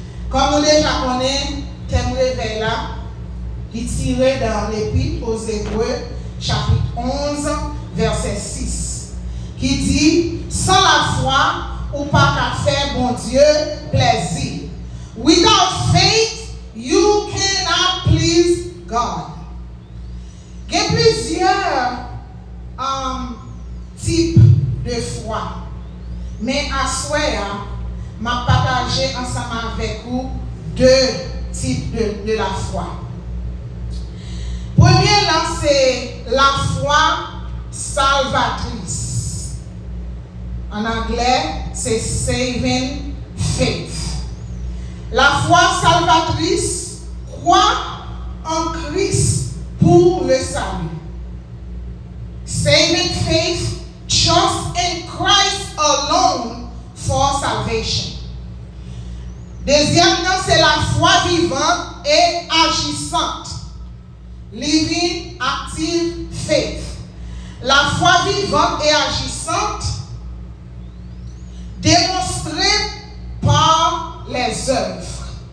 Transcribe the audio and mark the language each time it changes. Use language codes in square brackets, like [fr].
[fr] Comme nous déjà connaissons, thème réveil là, il est tiré dans l'Épître aux Hébreux, chapitre 11, verset 6, qui dit: sans la foi, ou pas qu'à faire bon Dieu plaisir. [en] Without faith, you cannot please God. [fr] Il y a plusieurs types de foi. Mais à soi, je vais partager ensemble avec vous deux types de la foi. Premier, là, c'est la foi salvatrice. En anglais, c'est saving faith. La foi salvatrice croit en Christ pour le salut. [en] Saving faith trusts in Christ alone for salvation. [fr] Deuxièmement, c'est la foi vivante et agissante. [en] Living active faith. [fr] La foi vivante et agissante démonstrée par les œuvres.